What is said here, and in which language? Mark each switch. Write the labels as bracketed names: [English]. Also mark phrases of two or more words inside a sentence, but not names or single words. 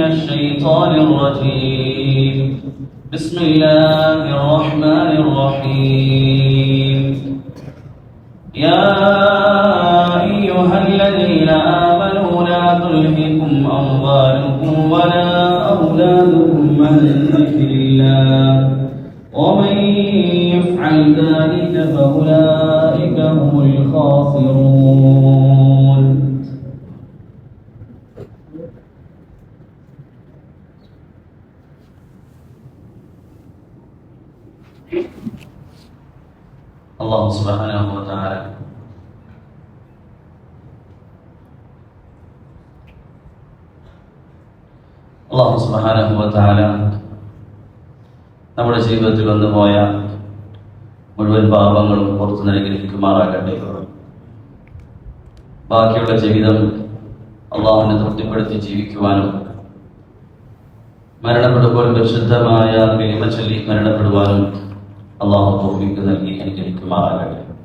[Arabic] الشيطان الرجيم بسم الله الرحمن الرحيم يا أيها الذين آمنوا لا تلهكم أموالكم ولا أولادكم عن ذكر الله ومن يفعل ذلك فأولئك هم الخاسرون. الله سبحانه و تعالى الله سبحانه و تعالى [Malayalam] നമ്മുടെ ജീവിതത്തിൽ വന്നുപോയ മുഴുവൻ പാപങ്ങളും പുറത്തു നൽകിയിരിക്കുമാറാകട്ടെ. ബാക്കിയുള്ള ജീവിതം അള്ളാഹുവിനെ തൃപ്തിപ്പെടുത്തി ജീവിക്കുവാനും മരണപ്പെടുമ്പോൾ പരിശുദ്ധമായ കലിമ ചൊല്ലി മരണപ്പെടുവാനും അള്ളാഹു തൗഫീഖ് നൽകി അനുഗ്രഹിക്കുമാറാകട്ടെ.